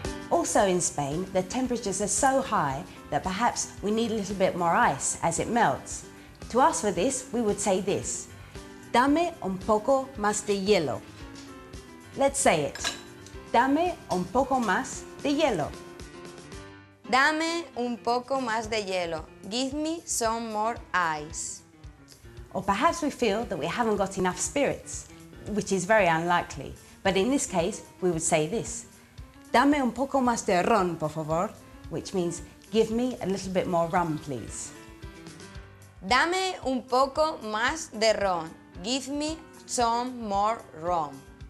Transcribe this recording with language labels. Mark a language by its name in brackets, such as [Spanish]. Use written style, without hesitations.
[English] Also in Spain, the temperatures are so high that perhaps we need a little bit more ice as it melts. To ask for this, we would say this. [Spanish] Dame un poco más de hielo. [English] Let's say it. [Spanish] Dame un poco más de hielo. Dame un poco más de hielo. [English] Give me some more ice. Or perhaps we feel that we haven't got enough spirits, which is very unlikely. But in this case, we would say this. [Spanish] Dame un poco más de ron, por favor, [English] which means give me a little bit more rum, please. [Spanish] Dame un poco más de ron. [English] Give me some more rum.